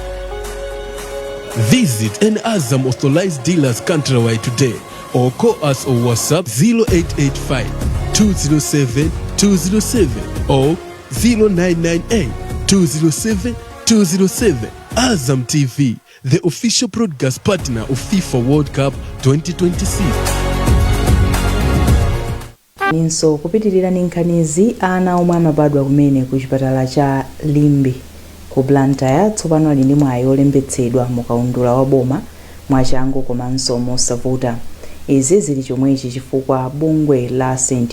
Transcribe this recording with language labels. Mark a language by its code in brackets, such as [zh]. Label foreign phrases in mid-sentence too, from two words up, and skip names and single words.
[en] Visit an Azam authorized dealers countrywide today or call us on WhatsApp 0885 207 207 or 0998 207 207. Azam TV, the official broadcast partner of FIFA World Cup 2026. [ny] Ninso kupitirira nkhanizi ana omwe amabadwa kumene ku chipatala cha Limbi ku Blantyre tsopano ali ndi mwayi olembetsedwa mu kaundula wa boma mwachangu komanso mosavuta. Izi zili chomwechi chifukwa bungwe la St.